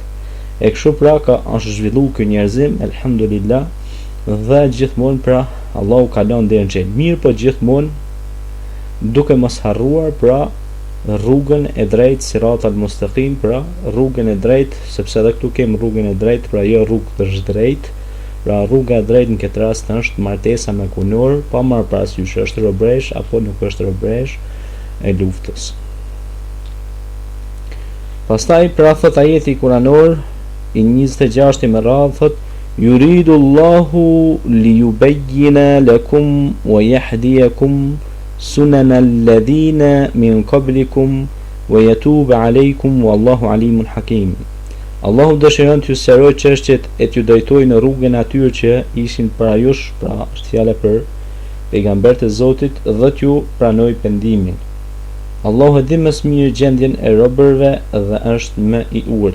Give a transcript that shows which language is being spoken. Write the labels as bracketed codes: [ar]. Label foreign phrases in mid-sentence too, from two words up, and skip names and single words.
[sq] E kështu pra është zhvillu ky njerëzim, elhamdulillah, dhe gjithmonë pra Allahu ka lënë derën çel mirë, po gjithmonë duke mos harruar pra rrugën e drejtë, [ar] الصراط المستقيم, [sq] pra rrugën e drejtë, sepse edhe këtu kemi rrugën e drejtë, pra jo rrugë të drejtë, pra rruga e drejtë në këtë rast është martesa me kunor, pa marrë parasysh është robresh apo nuk është robresh e luftës. Pastaj pra thot ajeti kuranor i 26 me radhë thot [ar] يريد الله ليبين لكم ويهديكم سنن الذين من قبلكم ويتوب عليكم والله عليم حكيم. [sq] Allahu dëshiron t'ju sqarojë çështjet e t'ju drejtojë në rrugën e atyre që ishin para jush, pra është fjala për pejgambert e Zotit, dhe t'ju pranoj pendimin. Allahu e di më së miri gjendjen e robërve dhe është më i urti.